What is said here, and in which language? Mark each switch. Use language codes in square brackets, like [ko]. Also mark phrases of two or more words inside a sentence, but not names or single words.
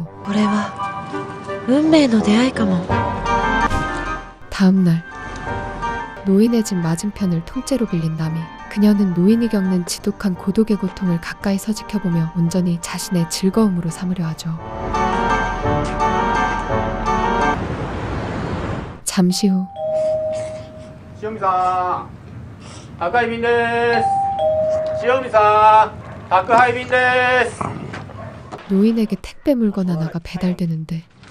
[ja] これは運命の出会いかも。 [ko] 다음 날 노인의 집 맞은편을 통째로 빌린 나미. 그녀는 노인이 겪는 지독한 고독의 고통을 가까이서 지켜보며 온전히 자신의 즐거움으로 삼으려 하죠. 잠시 후 [ja] 塩見さん宅配便です。塩見さん宅配便です。 [ko] 노인에게 택배 물건 하나가 배달되는데